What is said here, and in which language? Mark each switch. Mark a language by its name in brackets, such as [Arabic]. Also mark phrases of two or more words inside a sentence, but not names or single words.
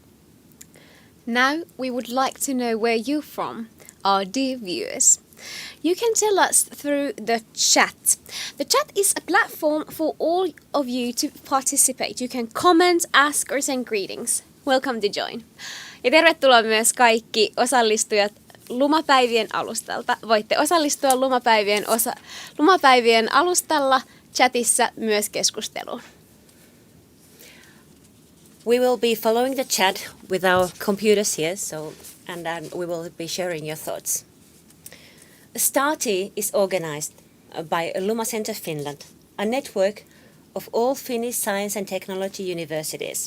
[English] Now we would like to know where you're from, our dear viewers. You can tell us through the chat. The chat is a platform for all of you to participate. You can comment, ask or send greetings. Welcome to join. [Finnish] Ja tervetuloa myös kaikki osallistujat Lumapäivien alustalta. Voitte osallistua Lumapäivien alustalla chatissa myös keskusteluun. [English] We will be following the chat with our computers here, and we will be sharing your thoughts. StarT is organized by Luma Center Finland, a network of all Finnish science and technology universities.